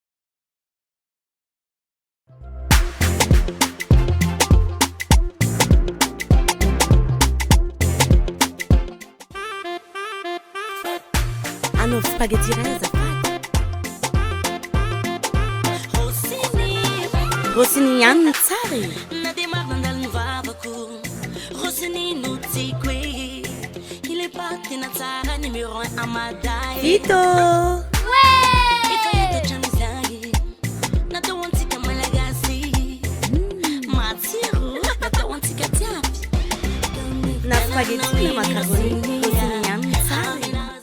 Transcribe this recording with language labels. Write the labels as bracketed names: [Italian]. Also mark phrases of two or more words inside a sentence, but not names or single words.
[Malagasy] Hanao spaghetti iray azafady. Rossini ihany ny tsara e. Na dia maro nandalo ny vavako Rossini no tiako e. [French] Il est pas [Malagasy] tena tsara numéro 1 amaday. Vito! Efa hitatran'ny zay natao antsika malagasy. Matsiro natao antsika tiapy. Na spaghetti na macaroni Rossini ihany ny tsara e.